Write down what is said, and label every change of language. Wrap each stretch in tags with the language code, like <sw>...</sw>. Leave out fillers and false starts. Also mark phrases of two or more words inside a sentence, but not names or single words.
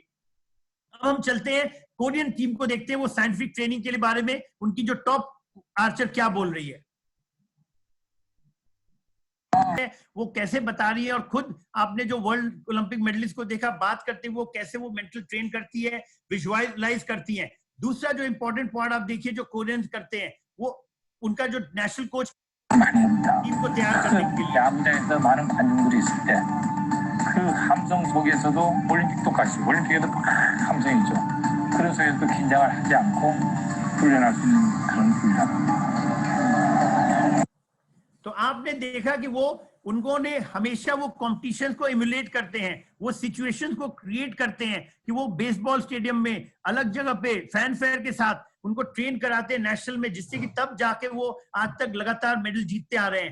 <hi>अब हम चलते हैं कोरियन टीम को देखते हैं, वो</hi> <en>scientific training</en> <hi>के बारे में उनकी जो</hi> <en>top archer</en> <hi>क्या बोल रही है, वो कैसे बता रही है। और खुद आपने जो</hi> <en>world Olympic medalist</en> <hi>को देखा बात करते हैं, वो कैसे वो</hi> <en>mental train</en> <hi>करती है, विजुअलाइज करती है। दूसरा जो</hi> <en>important point</en> <hi>आप देखिए जो कोरियंस करते हैं, वो उनका जो</hi> <en>national coach team</en> <hi>को तैयार करने के लिए</hi> <ko>야구장에서 많은 관중들이 있을 때 그 함성 속에서도 올림픽 똑같이 올림픽에도 막 함성이죠. 그런 속에서도 긴장을 하지 않고 훈련할 수 있는 그런 훈련.</ko> <hi>तो आपने देखा कि वो उन्होंने हमेशा वो कॉम्पिटिशन्स को इम्युलेट करते हैं, वो सिचुएशंस को क्रिएट करते हैं कि वो</hi> <en>baseball stadium</en> <hi>में अलग जगह पे</hi> <en>fan fare</en> <hi>के साथ उनको ट्रेन कराते हैं नेशनल में, जिससे कि तब जाके वो आज तक लगातार मेडल जीतते आ रहे हैं।</hi>